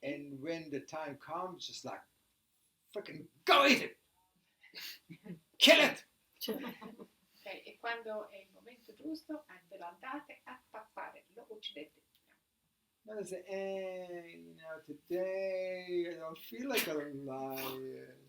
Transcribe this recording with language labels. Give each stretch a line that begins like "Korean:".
English: and when the time comes, just like freaking go eat it, kill it.
Italian: Ok, e quando è il momento giusto, ve lo andate a tappare, lo uccidete.
English: And I say, today I don't feel like a lion.